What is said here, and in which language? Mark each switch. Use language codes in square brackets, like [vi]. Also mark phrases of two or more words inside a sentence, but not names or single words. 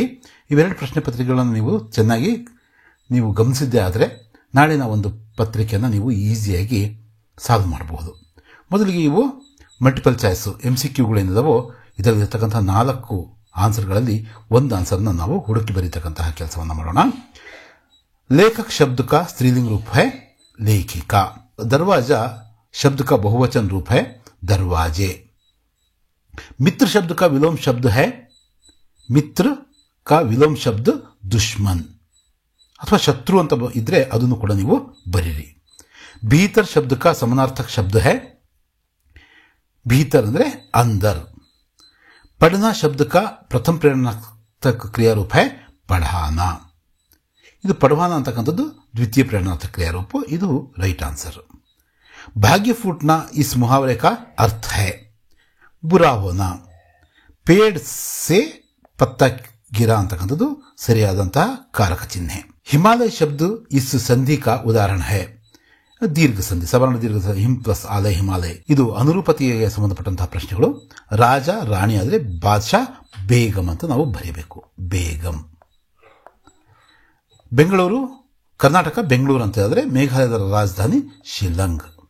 [kn] ಇವೆರಡು ಪ್ರಶ್ನೆ ಪತ್ರಿಕೆಗಳನ್ನು ನೀವು ಚೆನ್ನಾಗಿ ಗಮನಿಸಿದ್ದೇ ಆದರೆ ನಾಳಿನ ಒಂದು ಪತ್ರಿಕೆಯನ್ನು ನೀವು ಈಸಿಯಾಗಿ ಸಾಲ್ವ್ ಮಾಡಬಹುದು. ಮೊದಲಿಗೆ ಇವು [en] multiple choice [kn] MCQಗಳೇನಿದಾವೋ ಇದರಲ್ಲಿರ್ತಕ್ಕಂಥ 4 ಆನ್ಸರ್ಗಳಲ್ಲಿ ಒಂದು ಆನ್ಸರ್ನ ನಾವು ಹುಡುಕಿ ಬರೀತಕ್ಕಂತಹ ಕೆಲಸವನ್ನು ಮಾಡೋಣ. [hi] लेखक शब्द का स्त्रीलिंग रूप है लेखिका. दरवाजा शब्द का बहुवचन रूप है दरवाजे. मित्र शब्द का विलोम शब्द है मित्र का विलोम शब्द दुश्मन [kn] ಅಥವಾ ಶತ್ರು ಅಂತ ಇದ್ರೆ ಅದನ್ನು ಕೂಡ ನೀವು ಬರೀರಿ. [hi] भीतर शब्द का समानार्थक शब्द है भीतर ಅಂದ್ರೆ अंदर. पढ़ना शब्द का प्रथम प्रेरणार्थक क्रिया रूप है पढ़ाना. [kn] ಇದು ಪढ़वाना ಅಂತಕ್ಕಂಥದ್ದು ದ್ವಿತೀಯ ಪ್ರೇರಣಾರ್ಥಕ ಕ್ರಿಯಾರೂಪ. ಇದು [en] right answer. [hi] भाग्य फूटना इस मुहावरे का अर्थ है बुरा होना. पेड़ से पत्ता गिरा [kn] ಅಂತಕ್ಕಂಥದ್ದು ಸರಿಯಾದಂತಹ ಕಾರಕ ಚಿಹ್ನೆ. [hi] हिमालय शब्द इस संधि का उदाहरण है दीर्घ संधि. [kn] ಸವರ್ಣ ದೀರ್ಘ ಹಿಮ್ ಪ್ಲಸ್ ಆಲಯ ಹಿಮಾಲಯ. ಇದು ಅನುರೂಪತೆಗೆ ಸಂಬಂಧಪಟ್ಟಂತಹ ಪ್ರಶ್ನೆಗಳು. ರಾಜ ರಾಣಿ ಆದರೆ ಬಾದ್ಶಾ ಬೇಗಂ ಅಂತ ನಾವು ಬರೀಬೇಕು. ಬೇಗಂ. ಬೆಂಗಳೂರು ಕರ್ನಾಟಕ ಬೆಂಗಳೂರು ಅಂತ ಹೇಳಿದ್ರೆ ಮೇಘಾಲಯದ ರಾಜಧಾನಿ ಶಿಲ್ಲಾಂಗ್.